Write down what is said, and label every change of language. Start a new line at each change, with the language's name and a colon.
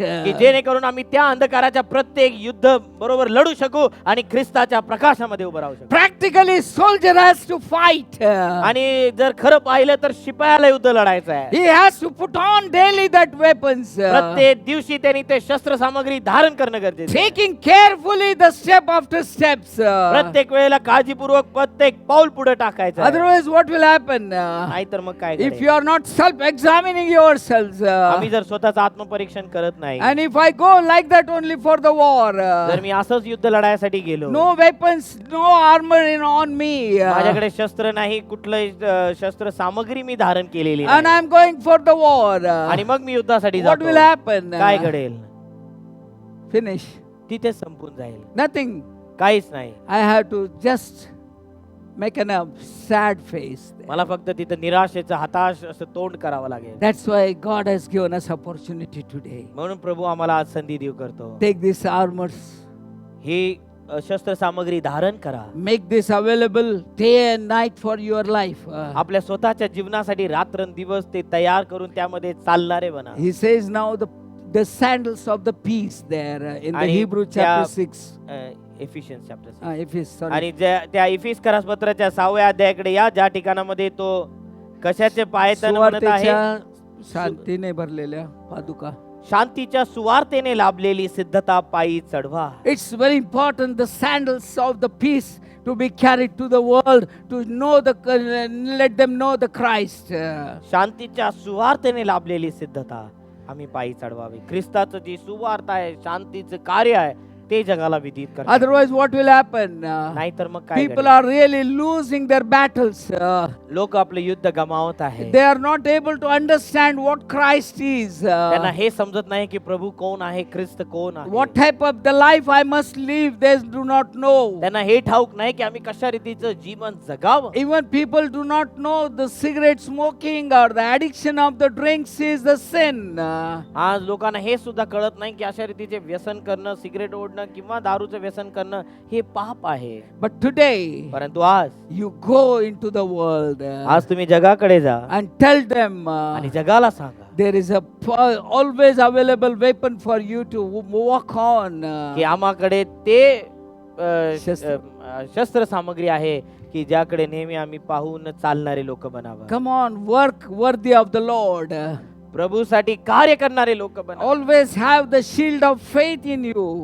Marathi: की जेणेकरून आम्ही त्या अंधकाराच्या प्रत्येक युद्ध बरोबर लढू शकू आणि ख्रिस्ताच्या प्रकाशामध्ये उभं राहू शकू.
English: Practically, soldier has to fight.
Marathi: आणि जर खरं पाहिलं तर शिपायाला युद्ध लढायचं आहे.
English: He has to put on daily that weapons,
Marathi: प्रत्येक दिवशी त्यांनी ते शस्त्र सामग्री धारण करणं गरजेचं आहे.
English: taking carefully the step after steps.
Marathi: प्रत्येक वेळेला काळजीपूर्वक प्रत्येक पाऊल पुढे टाकायचं आहे.
English: Otherwise, what will happen?
Marathi: नाहीतर मग काय
English: If
Marathi: घडेल?
English: you are not self-examining yourselves,
Marathi: आम्ही जर स्वतःचं आत्मपरीक्षण करत नाही,
English: and if I go like that only for the war,
Marathi: जर मी असंच युद्ध लढायसाठी गेलो,
English: no weapons, no armor on me,
Marathi: माझ्याकडे शस्त्र नाही, कुठलंही शस्त्र सामग्री मी धारण केलेली
English: and
Marathi: नाही,
English: I'm going for the war,
Marathi: आणि मग मी युद्धासाठी
English: what
Marathi: जातो,
English: will happen?
Marathi: काय घडेल?
English: Finish.
Marathi: तिथे संपून जाईल.
English: Nothing.
Marathi: काहीच नाही.
English: I have to just make a sad face.
Marathi: मला फक्त तिथं निराशेचं हताश असं तोंड करावं लागेल.
English: That's why God has given us opportunity today.
Marathi: म्हणून प्रभू आम्हाला आज संधी देऊ करतो.
English: Take these armors,
Marathi: ही शस्त्र सामग्री धारण करा.
English: make this available day and night for your life.
Marathi: आपल्या स्वतःच्या जीवनासाठी रात्रंदिवस ते तयार करून त्यामध्ये चालणारे बना.
English: He says now the sandals of the peace there in the
Marathi: आणि
English: Hebrew
Marathi: त्या-
English: chapter 6. Efficiency chapter. If he's sorry.
Marathi: आणि त्या इफिस्करास पत्राच्या 6व्या अध्यायाकडे या, ज्या ठिकाणामध्ये तो कशाचे पायतन म्हणत आहे? सुवार्तेच्या शांतीने भरलेल्या पादुका. शांतीच्या सुवार्तेने लाभलेली सिद्धता पायी चढवा.
English: It's very important the sandals of the peace to be carried to the world to know let them know the Christ.
Marathi: शांतीच्या सुवार्तेने लाभलेली सिद्धता आम्ही पायी चढवावी. ख्रिस्ताचं जी सुवार्ता आहे, शांतीचं कार्य आहे, ते जगाला विदित करा.
English: Otherwise, what will happen?
Marathi: नाहीतर मग काय
English: People
Marathi: घडेल?
English: are really losing their battles.
Marathi: लोक आपले युद्ध गमावत आहे.
English: They are not able to understand what Christ is.
Marathi: त्यांना हे समजत नाही की प्रभू कोण आहे, ख्रिस्त कोण आहे.
English: What type of the life I must live, they do not know.
Marathi: त्यांना हे ठाऊक नाही की आम्ही कशा रीतीचं जीवन जगावं.
English: Even people do not know the cigarette smoking or the addiction of the drinks is the sin.
Marathi: आज लोकांना हे सुद्धा कळत नाही की अशा रीतीचे व्यसन करणं, सिगरेट ओढणं किंवा दारूचं व्यसन करणं हे पाप आहे.
English: But today,
Marathi: परंतु आज
English: you go into the world
Marathi: आज तुम्ही जगाकडे जा
English: and tell them
Marathi: आणि जगाला सांगा
English: there is a always available weapon for you to walk on.
Marathi: की आम्हाकडे ते शस्त्र. शस्त्र सामग्री आहे की ज्याकडे नेहमी आम्ही पाहून चालणारे लोक बनावं.
English: Come on, work worthy of the Lord.
Marathi: प्रभूसाठी कार्य करणारे लोक बनावं.
English: Always have the shield of faith in you.